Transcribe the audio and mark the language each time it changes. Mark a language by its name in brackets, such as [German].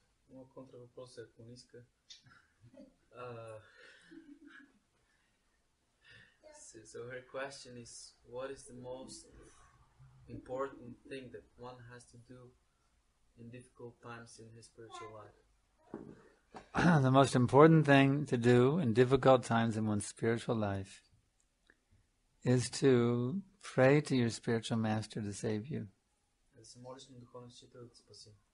[Bulgarian] Моят контравъпрос е, ако не иска. [English] So her question is, what is the most important thing that one has to do in difficult times in his spiritual life? The most important thing to do in difficult times in one's spiritual life is to pray to your spiritual master to save you. [Bulgarian] Да се молиш на духовния учител да те спаси.